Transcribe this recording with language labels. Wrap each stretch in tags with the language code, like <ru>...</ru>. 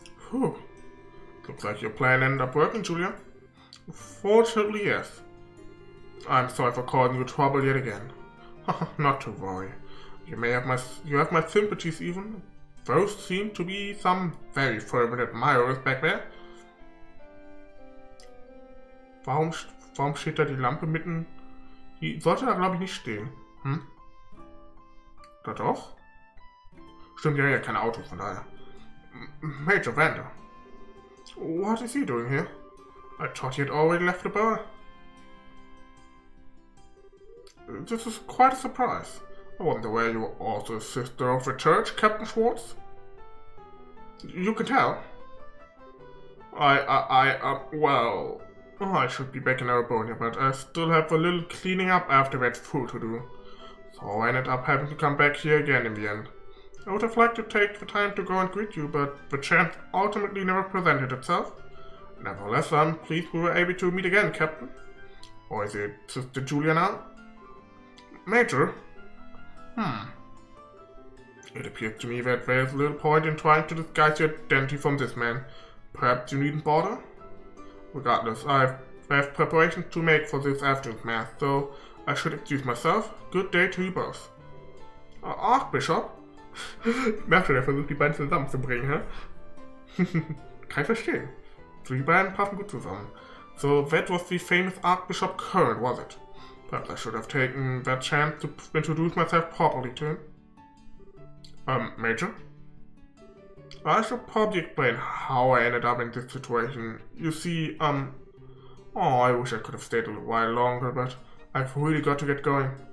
<en>Whew. Looks like your plan ended up working, Julia. Fortunately, yes. I'm sorry for causing you trouble yet again. Not to worry. You have my sympathies even. Those seem to be some very fervent admirers back there.</en> <de>Warum steht da die Lampe mitten? Die sollte da, glaube ich, nicht stehen. Da doch? Stimmt, ja, keine Autos, von daher.</de> <en>Major Vander. What is he doing here? I thought he had already left the bar. This is quite a surprise. I wonder where you are also a sister of the church, Captain Schwarz? You can tell. Well, I should be back in Arabonia, but I still have a little cleaning up after that food to do. So I ended up having to come back here again in the end. I would have liked to take the time to go and greet you, but the chance ultimately never presented itself. Nevertheless, I'm pleased we were able to meet again, Captain. Or is it Sister Julia now? Major? It appears to me that there's little point in trying to disguise your identity from this man. Perhaps you needn't bother? Regardless, I have preparations to make for this afternoon's mass, so I should excuse myself. Good day to you both. Archbishop?</en> <de>Merk schon, er versucht die beiden zusammenzubringen, hä? Kann ich verstehen. So, die beiden passen gut zusammen.</de> <en>So that was the famous Archbishop Current, was it? Perhaps I should have taken that chance to introduce myself properly to him. Major? I should probably explain how I ended up in this situation. You see, I wish I could have stayed a little while longer, but I've really got to get going.</en>